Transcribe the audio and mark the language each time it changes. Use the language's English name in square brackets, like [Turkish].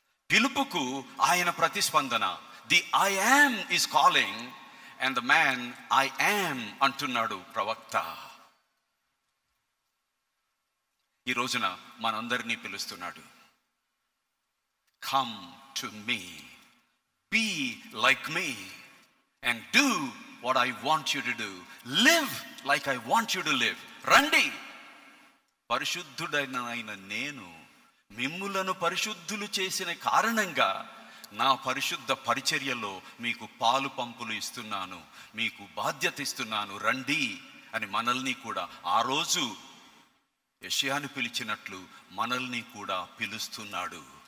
[Telugu] పిలుపుకు ఆయన ప్రతిస్పందన. [English] the I am is calling and the man I am [Telugu] అంటున్నాడు ప్రవక్త. ఈ రోజున మనందరినీ పిలుస్తున్నాడు. [English] Come to me, be like me and do what I want you to do. Live like I want you to live. [Telugu] రండి, పరిశుద్ధుడైన నేను మిమ్ములను పరిశుద్ధులు చేసిన కారణంగా నా పరిశుద్ధ పరిచర్యలో మీకు పాలు పంపులు ఇస్తున్నాను, మీకు బాధ్యత ఇస్తున్నాను, రండి అని మనల్ని కూడా ఆ రోజు యెషయాను పిలిచినట్లు మనల్ని కూడా పిలుస్తున్నాడు.